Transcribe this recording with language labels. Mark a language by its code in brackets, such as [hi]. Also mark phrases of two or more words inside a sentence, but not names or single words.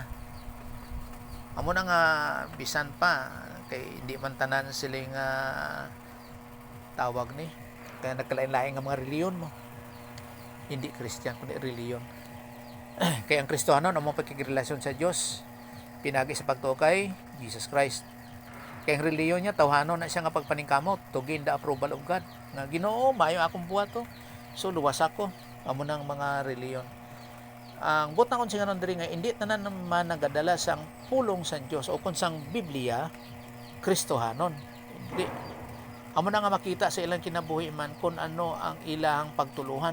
[hil] Amo na nga bisan pa kay hindi man tanan sila nga tawag ni kaya nagkalain-lain nga mga reliyon mo, hindi Christian kundi reliyon. Kaya ang Kristohanon ang mga pagkikirelasyon sa Dios pinagi sa pagtuo kay Jesus Christ. Kaya ang reliyon niya tawhanon na siya nga pagpaningkamot [en] to gain the approval of God [hil] nga Ginoo maayo akong buhato so luwas ako. Amo nang mga reliyon. Ang butang kon singanon diri nga hindi tanan naman nagadala sang pulong sa Dios o kun sang Biblia Kristohanon. Hindi. Amo na nga makita sa ilang kinabuhi man kung ano ang ilang pagtuluhan.